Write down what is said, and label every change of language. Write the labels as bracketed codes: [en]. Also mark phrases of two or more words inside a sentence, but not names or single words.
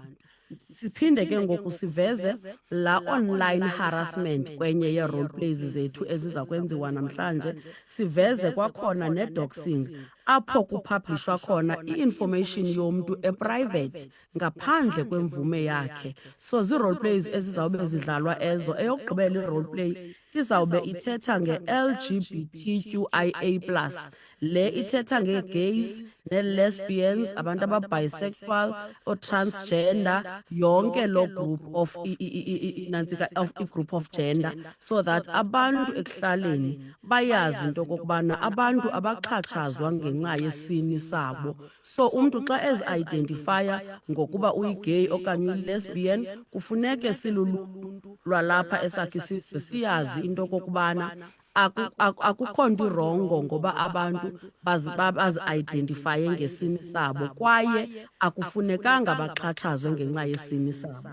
[xh] Siphinde ke ngoku siveze la [en] online harassment [xh] kwenye ye- [en] role plays [xh] zethu eziza kwenziwa namhlanje. Siveze kwakhona ne-doxing, apho kupublishwa khona i-information yomntu eprivate ngaphandle kwemvume yakhe. So zii- [en] role plays [xh] ezizawube zidlalwa ezo, eyokugqibela i- [en] role play [xh] izawube ithetha nge-LGBTQIA+, le ithetha nge-gays ne-lesbians, abantu aba-bisexual, o-transgender, yonke loo [en] group of [xh] i- [en] group of gender, so that [xh] abantu ekuhlaleni bayazi into okokubana abantu abaxhatshazwa ngenxa yesini sabo. So umntu xa ezi-identifya ngokuba uyi-gay okanye uyi-lesbian, kufuneke siluluntu lwalapha esakhe isizwe siyazi into okokubana akukho nto irongo ngoba abantu bazi-identifye ngesini sabo, kwaye akufunekanga baxhatshazwe ngenxa yesini sabo.